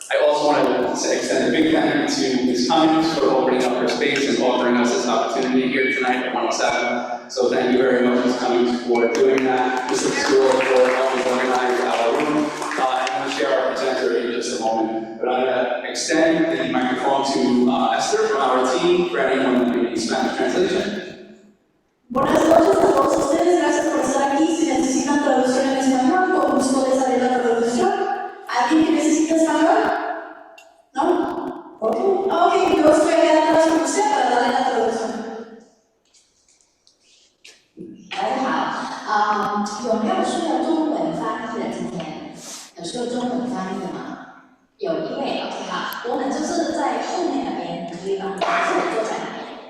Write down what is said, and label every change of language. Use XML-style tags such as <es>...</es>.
<en>I also want to extend a big thank you to Ms. Cummings for opening up her space and offering us this opportunity here tonight at 107. So thank you very much, Ms. Cummings, for doing that. This is the school for helping organize our room. I'm going to share our presenter in just a moment. But I'm going to extend the microphone to Esther from our team for anyone who needs Spanish translation.</en> <es>Buenas noches a todos ustedes, gracias por estar aquí. Si necesitan traducción en español, con gusto les haré la traducción. ¿Alguien que necesita español? ¿No? Ok, yo estoy aquí atrás con usted para darle la traducción.</es> <zh>大家好，有没有需要中文翻译的？今天有需要中文翻译的吗？有一位 ，OK 好，我们就是在后面那边，可以帮我坐在那边。</zh>